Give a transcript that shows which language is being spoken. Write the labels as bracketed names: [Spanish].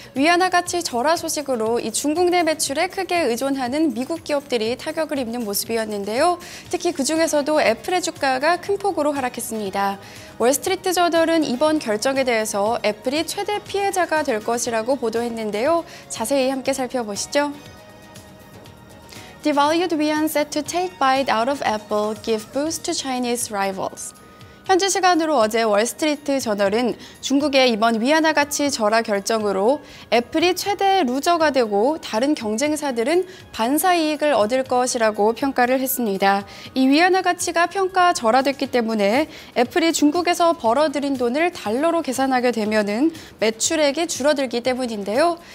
[Korean] 위안화 가치 절하 소식으로 이 중국 내 매출에 크게 의존하는 미국 기업들이 타격을 입는 모습이었는데요. 특히 그중에서도 애플의 주가가 큰 폭으로 하락했습니다. 월스트리트 저널은 이번 결정에 대해서 애플이 최대 피해자가 될 것이라고 보도했는데요. 자세히 함께 살펴보시죠. [English] Devalued yuan set to take bite out of Apple, give boost to Chinese rivals. [Korean] 현지 시간으로 어제 월스트리트 저널은 중국의 이번 위안화 가치 절하 결정으로 애플이 최대 루저가 되고 다른 경쟁사들은 반사 이익을 얻을 것이라고 평가를 했습니다. 이 위안화 가치가 평가 절하됐기 때문에 애플이 중국에서 벌어들인 돈을 달러로 계산하게 되면은 매출액이 줄어들기 때문인데요.